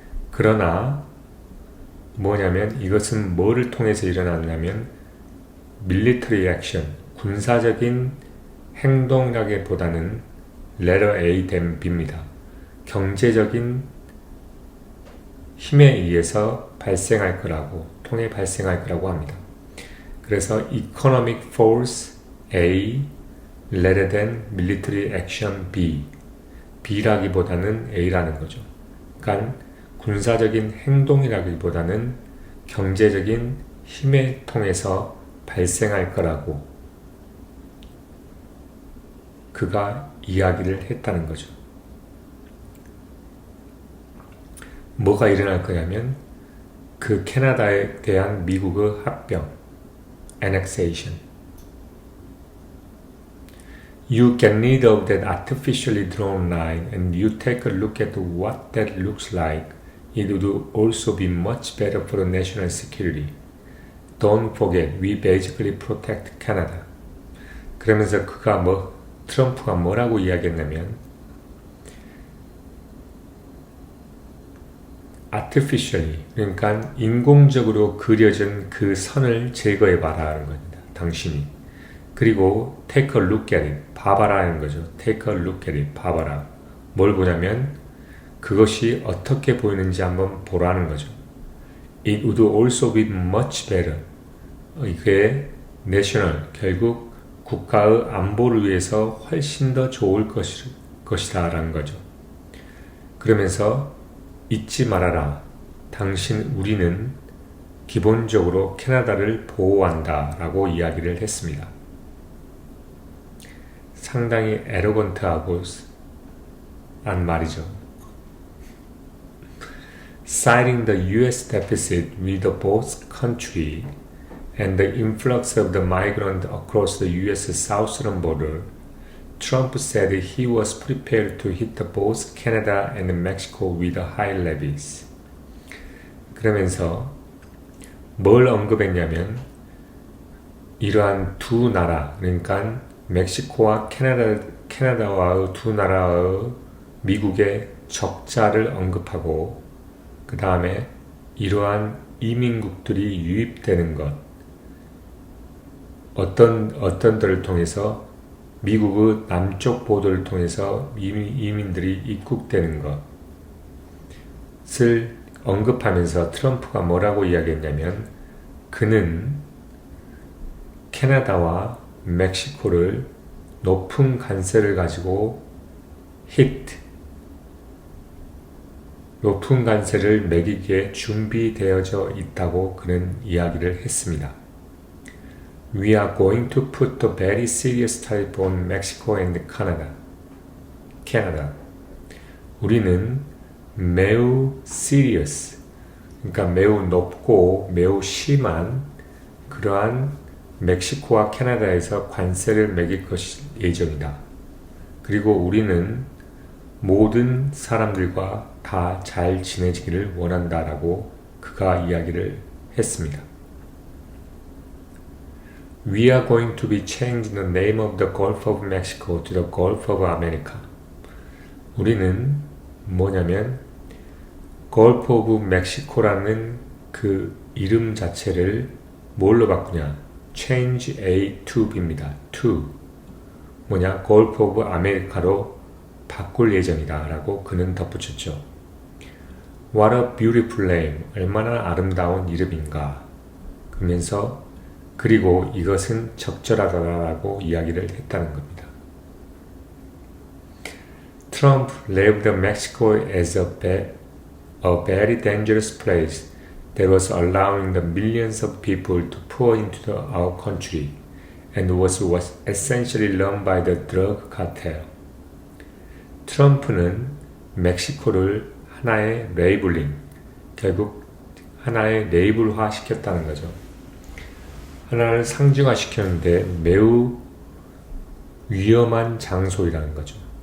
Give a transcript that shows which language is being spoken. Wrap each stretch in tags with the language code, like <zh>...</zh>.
<ko>그러나 뭐냐면 이것은 뭐를 통해서 일어났냐면</ko> <en>military action,</en> <ko>군사적인 행동이라기보다는</ko> <en>letter A than B</en> <ko>입니다. 경제적인 힘에 의해서 발생할 거라고, 통해 발생할 거라고 합니다. 그래서</ko> <en>economic force A rather than military action B,</en> <ko>B라기보다는 A라는 거죠. 그러니까 군사적인 행동이라기보다는 경제적인 힘에 통해서 발생할 거라고 그가 이야기를 했다는 거죠. 뭐가 일어날 거냐면 그 캐나다에 대한 미국의 합병, annexation.</ko> <en>You get rid of that artificially drawn line and you take a look at what that looks like. It would also be much better for the national security. Don't forget, we basically protect Canada.</en> <ko>그러면서 트럼프가 뭐라고 이야기했냐면 artificially, 그러니까 인공적으로 그려진 그 선을 제거해봐라 하는 겁니다. 당신이. 그리고</ko> <en>take a look at it,</en> <ko>봐봐라는 거죠. take a look at it, 봐봐라. 뭘 보냐면 그것이 어떻게 보이는지 한번 보라는 거죠.</ko> <en>It would also be much better.</en> <ko>이게 national, 결국 국가의 안보를 위해서 훨씬 더 좋을 것이다 라는 거죠. 그러면서 잊지 말아라. 우리는 기본적으로 캐나다를 보호한다 라고 이야기를 했습니다. 상당히 에러건트하고 한 말이죠.</ko> <en>Citing the U.S. deficit with both countries and the influx of the migrants across the U.S. southern border, Trump said he was prepared to hit both Canada and Mexico with high levies.</en> <ko>그러면서 뭘 언급했냐면 이러한 두 나라, 그러니까 멕시코와 캐나다와의 두 나라의 미국의 적자를 언급하고 그 다음에 이러한 이민국들이 유입되는 것, 어떤들을 통해서 미국의 남쪽 보도를 통해서 이민들이 입국되는 것을 언급하면서 트럼프가 뭐라고 이야기했냐면 그는 캐나다와 멕시코를 높은 관세를 가지고 높은 관세를 매기기에 준비되어져 있다고 그는 이야기를 했습니다.</ko> <en>We are going to put a very serious tariff on Mexico and Canada.</en> <ko>우리는 매우 serious, 그러니까 매우 높고 매우 심한 그러한 멕시코와 캐나다에서 관세를 매길 것이 예정이다. 그리고 우리는 모든 사람들과 다 잘 지내지기를 원한다라고 그가 이야기를 했습니다.</ko> <en>We are going to be changing the name of the Gulf of Mexico to the Gulf of America.</en> <ko>우리는 뭐냐면 Gulf of Mexico라는 그 이름 자체를 뭘로 바꾸냐?</ko> <en>Change A to B입니다.</en> <ko>to 뭐냐? Gulf of America로 바꿀 예정이다 라고 그는 덧붙였죠.</ko> <en>What a beautiful name.</en> <ko>얼마나 아름다운 이름인가. 그러면서 그리고 이것은 적절하다라고 이야기를 했다는 겁니다.</ko> <en>Trump labeled Mexico as a very dangerous place that was allowing the millions of people to pour into our country and was essentially run by the drug cartel.</en> <ko>트럼프는 멕시코를 하나의 레이블링, 결국 하나의 레이블화 시켰다는 거죠. 하나를 상징화 시켰는데 매우 위험한 장소이라는 거죠.</ko>